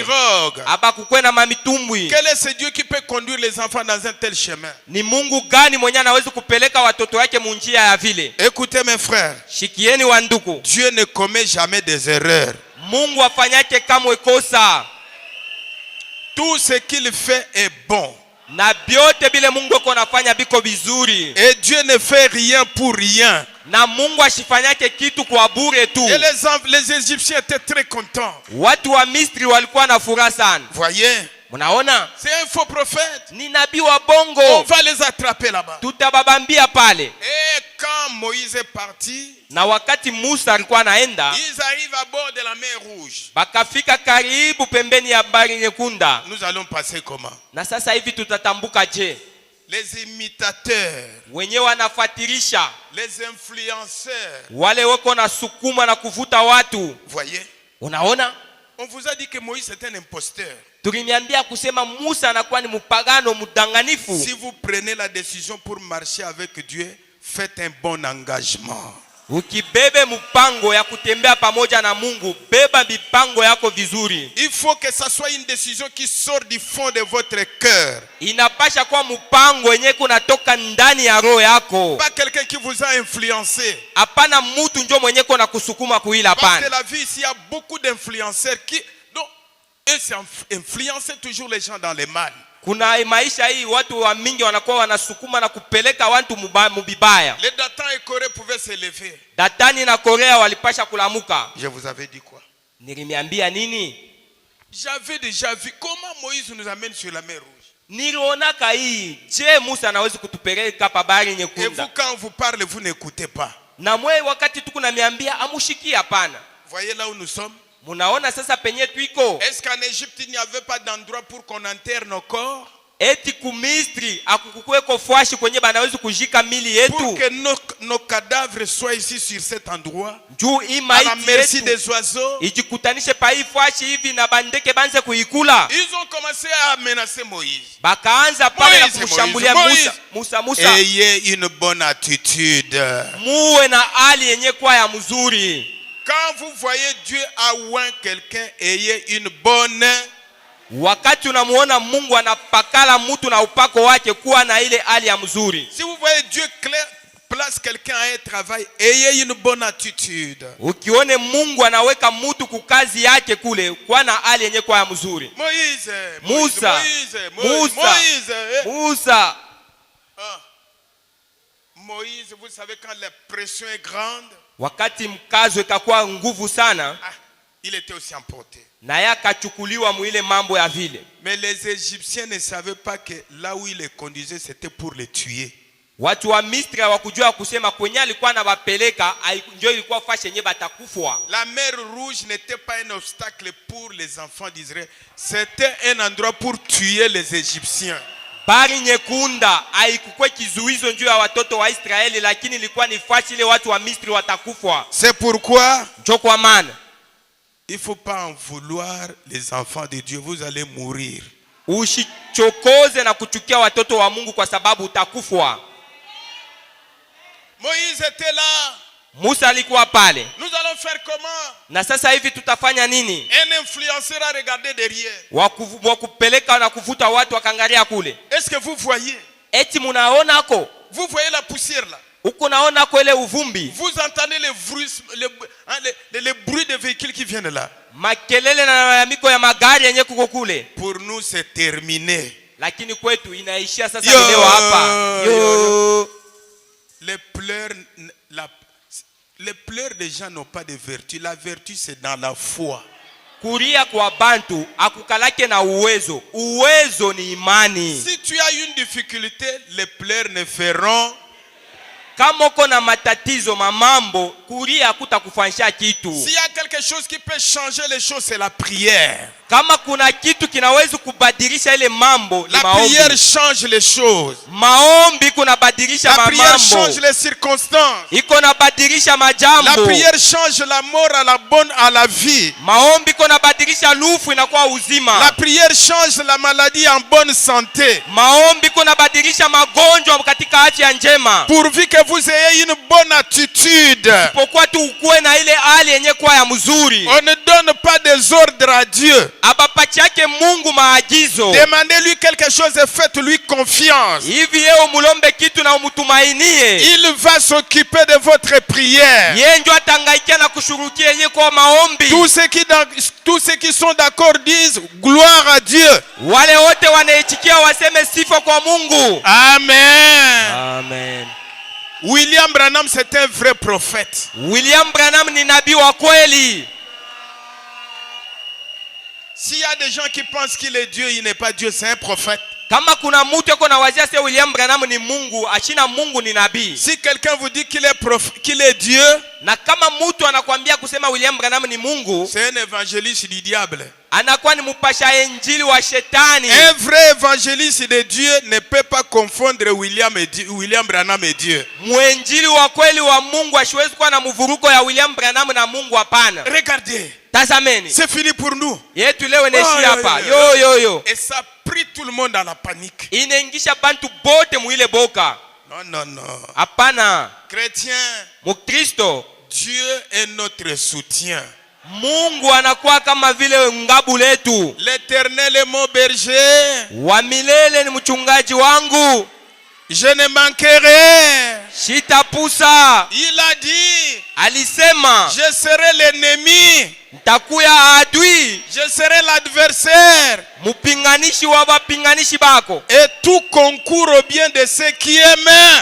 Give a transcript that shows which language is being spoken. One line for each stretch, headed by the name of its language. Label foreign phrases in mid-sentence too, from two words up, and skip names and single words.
Swahili: Abakukuwe na mamitumbwi.
French: Quel est ce Dieu qui peut conduire les enfants dans un tel chemin?
Swahili: Ni Mungu gani mwenye anaweza kupeleka watoto wake munjia ya vile?
French: Écoutez mes frères.
Swahili: Shikieni wa ndugu.
French: Dieu ne commet jamais des erreurs.
Swahili: Mungu afanyake kamwe kosa.
French: Tout ce qu'il fait est bon.
Swahili: Na byote bile Mungu yuko anafanya biko vizuri.
French: Et Dieu ne fait rien pour rien.
Swahili: Na Mungu ashifanyake kitu kwa bure tu.
French: Et les Égyptiens étaient très contents.
Swahili: Watu wa Misri walikuwa na furaha sana.
French: Voyez?
Swahili: Munaona?
French: C'est un faux prophète.
Swahili: Ni nabii wa bongo.
French: On va les attraper là-bas.
Swahili: Tutababambia pale.
French: Et quand Moïse est parti,
Swahili: na wakati Musa alikuwa anaenda,
French: ils arrivent à bord de la mer Rouge.
Swahili: Bakafika karibu pembeni ya bahari nyekundu.
French: Nous allons passer comment?
Swahili: Na sasa hivi tutatambuka je?
French: Les imitateurs,
Swahili: wenye wanafuatirisha,
French: les influenceurs,
Swahili: wale wako na sukuma na kuvuta watu.
French: Voyez?
Swahili: Unaona?
French: On vous a dit que Moïse est un imposteur.
Swahili: Tuliniambia kusema Musa anakuwa ni mpagano mdanganifu.
French: Si vous prenez la décision pour marcher avec Dieu, faites un bon engagement.
Swahili: Ukibebe mpango ya kutembea pamoja na Mungu, beba mipango yako vizuri.
French: Il faut que ça soit une décision qui sort du fond de votre cœur.
Swahili: Inapasha kuwa mpango yenye kunatoka ndani ya roho yako.
French: Pas quelqu'un qui vous a influencé.
Swahili: Hapana mtu ndio mwenye kuna kusukuma kuila
French: Parce
Swahili: hapana.
French: que la vie ici, il y a beaucoup d'influenceurs qui influencent toujours les gens dans le mal.
Swahili: Kuna maisha hii watu wa mingi wanakuwa wanasukuma na kupeleka watu mubibaya.
French: Les Datans et Corée pouvaient se lever.
Swahili: Datani na Korea walipasha kulamuka.
French: Je vous avais dit quoi?
Swahili: Nilimiambia nini?
French: J'avais déjà vu comment Moïse nous amène sur la mer Rouge.
Swahili: Nilionaka hii. Je, Musa anaweza kutupeleka pa bahari
French: Et
Swahili: nyekundu?
French: vous, quand on vous parle, vous n'écoutez pas.
Swahili: Na mwe wakati tuko namiambia amushiki hapana.
French: Voyez là où nous sommes?
Swahili: Munaona sasa penye tuiko?
French: Est-ce qu'en Égypte il n'y avait pas d'endroit pour qu'on enterre nos corps?
Swahili: Eti kumisri akukukweko fwashi kwenye banaweza kujika mili yetu.
French: Pour que nos cadavres soient ici sur cet endroit.
Swahili: Juu
French: À la merci des oiseaux.
Swahili: ijikutanishe pa hii fwashi hivi na bandeke banze kuikula.
French: Ils ont commencé à menacer Moïse.
Swahili: Bakaanza pale na Moïse, kumshambulia Musa.
French: Ayez une bonne attitude.
Swahili: Muwe na hali yenye kwa ya mzuri.
French: Quand vous voyez Dieu a oint quelqu'un, ayez une bonne.
Swahili: Wakati unamuona Mungu anapakala mtu na upako wake, kuwa na ile hali ya mzuri.
French: Si vous voyez Dieu place quelqu'un à un travail, ayez une bonne attitude.
Swahili: Ukione Mungu anaweka mtu kukazi yake kule, kuwa na hali yenye kwa ya mzuri. Musa.
French: Moïse, vous savez quand la pression est grande,
Swahili: wakati mkazo ikakuwa nguvu sana,
French: il était aussi emporté.
Swahili: Na yakachukuliwa muile mambo ya vile.
French: Mais les Égyptiens ne savaient pas que là où il les conduisait c'était pour les tuer.
Swahili: Watu wa Misri hawakujua kusema kwenye alikuwa anawapeleka ndio ilikuwa fashi yenye batakufwa.
French: La mer Rouge n'était pas un obstacle pour les enfants d'Israël, c'était un endroit pour tuer les Égyptiens.
Swahili: Bahari nyekunda haikuwa kizuizo juu ya watoto wa Israeli, lakini ilikuwa ni fashi ile watu wa Misri watakufwa.
French: C'est pourquoi
Swahili: ndio kwa maana
French: il faut pas en vouloir les enfants de Dieu, vous allez mourir.
Swahili: Usichokoze na kuchukia watoto wa Mungu kwa sababu utakufwa.
French: Moïse était là.
Swahili: Musa alikuwa pale.
French: Nous allons faire comment?
Swahili: Na sasa hivi tutafanya nini?
French: Un influenceur a regardé derrière.
Swahili: Wakupeleka na kuvuta watu wakangalia kule.
French: Est-ce que vous voyez?
Swahili: Eti munaona ko?
French: Vous voyez la poussière là?
Swahili: Uko naona ko ile uvumbi?
French: Vous entendez les bruits des véhicules qui viennent là?
Swahili: Makelele na malalamiko ya magari yenye kuko kule.
French: Pour nous c'est terminé.
Swahili: Lakini kwetu inaishia sasa leo hapa.
French: Les pleurs des gens n'ont pas de vertu. La vertu c'est dans la foi.
Swahili: Kuria kwa bantu akukalake na uwezo. Uwezo ni imani.
French: Si tu as une difficulté, les pleurs ne feront
Swahili: kama uko na matatizo mamambo kulia hakutakufanisha kitu.
French: S'il y a quelque chose qui peut changer les choses, c'est la prière.
Swahili: Kama kuna kitu kinaweza kubadilisha ile mambo ni
French: La
Swahili: maombi.
French: prière change les choses.
Swahili: Maombi kunabadilisha
French: La prière
Swahili: mambo.
French: change les circonstances.
Swahili: Iko nabadilisha
French: La
Swahili: majambo.
French: prière change la mort à la vie.
Swahili: Maombi kunabadilisha lufu inakuwa uzima.
French: La prière change la maladie en bonne santé.
Swahili: Maombi kunabadilisha magonjwa katika afya njema.
French: Pourvu que vous ayez une bonne attitude. Pourquoi tu
Swahili: ukue na ile hali yenye kuwa ya mzuri.
French: On ne donne pas des ordres à Dieu.
Swahili: Abapachiake Mungu maagizo.
French: Demandez-lui quelque chose et faites-lui confiance.
Swahili: Hivi yeye umulombe kitu na umutumainie.
French: Il va s'occuper de votre prière.
Swahili: Yeye ndio atangaikia na kushurukia yeye kwa maombi.
French: Tous ceux qui sont d'accord disent gloire à Dieu.
Swahili: Wale wote wanaitikia waseme sifa kwa Mungu. Amen. Amen.
French: William Branham, c'est un vrai prophète.
Swahili: William Branham ni nabii wa kweli.
French: S'il y a des gens qui pensent qu'il est Dieu, il n'est pas Dieu, c'est un prophète.
Swahili: Kama kuna mtu yuko na wazia sasa William Branham ni Mungu, ashina Mungu ni nabii.
French: Si quelqu'un vous dit qu'il est Dieu,
Swahili: na kama mtu anakuambia kusema William Branham ni Mungu,
French: c'est un évangéliste du diable.
Swahili: anakuwa ni mpasha injili wa shetani.
French: Un vrai évangéliste de Dieu ne peut pas confondre William Branham et Dieu.
Swahili: Mwenjili wa kweli wa Mungu asiwezi kuwa na mvuruko ya William Branham na Mungu, hapana.
French: Regardez.
Swahili: Tazameni.
French: C'est fini pour nous.
Swahili: Yetu leo neshi hapa. Yo.
French: Et ça prit tout le monde à la panique.
Swahili: Inaingisha bantu bote muile boka.
French: Non.
Swahili: Hapana.
French: Chrétien,
Swahili: Mukristo,
French: Dieu est notre soutien.
Swahili: Mungu anakuwa kama vile ngabu letu.
French: L'Éternel est mon berger.
Swahili: Wa milele ni mchungaji wangu.
French: Je ne manquerai.
Swahili: Sitapusa.
French: Il a dit,
Swahili: alisema,
French: je serai l'ennemi.
Swahili: Nitakuya adui.
French: Je serai l'adversaire.
Swahili: Mupinganishi wa wapinganishi bako.
French: Et tout concourt au bien de ceux qui aiment.